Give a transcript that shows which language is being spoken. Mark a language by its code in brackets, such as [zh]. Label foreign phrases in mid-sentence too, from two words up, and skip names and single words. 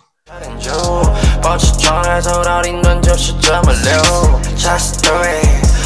[sk] Zatiaľ čau. [zh] 我始终还走到顶端，就是这么溜。 [en] Just do it。